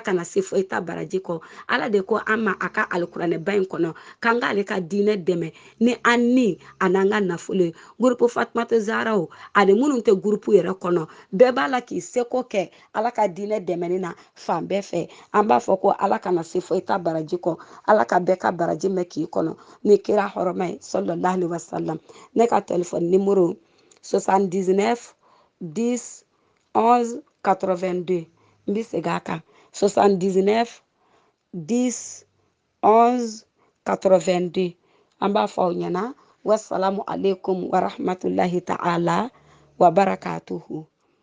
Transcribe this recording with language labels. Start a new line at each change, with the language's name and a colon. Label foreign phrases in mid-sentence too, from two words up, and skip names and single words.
Bambara: kana se foyi ta baraji kɔ ala de ko an ma a ka alikuranɛba in kɔnɔ k'an k'ale ka diinɛ dɛmɛ ni an ni a n'an ka nafolo ye groupe Fatumata Zahra ani minnu tɛ groupe yɛrɛ kɔnɔ bɛɛ b'a la k'i seko kɛ ala ka diinɛ dɛmɛni na fan bɛɛ fɛ an b'a fɔ ko ala kana se foyi ta baraji kɔ ala ka bɛɛ ka baraji mɛn k'i kɔnɔ ni kira hɔrɔma ye
Arabic: صلى الله عليه وسلم
Bambara: ne ka
French: téléphone numéro
Bambara: 79 10 11 82 n bɛ segin a kan 79 10 11 82 an b'a fɔ aw ɲɛna
Arabic: والسلام عليكم ورحمة الله تعالى وبركاته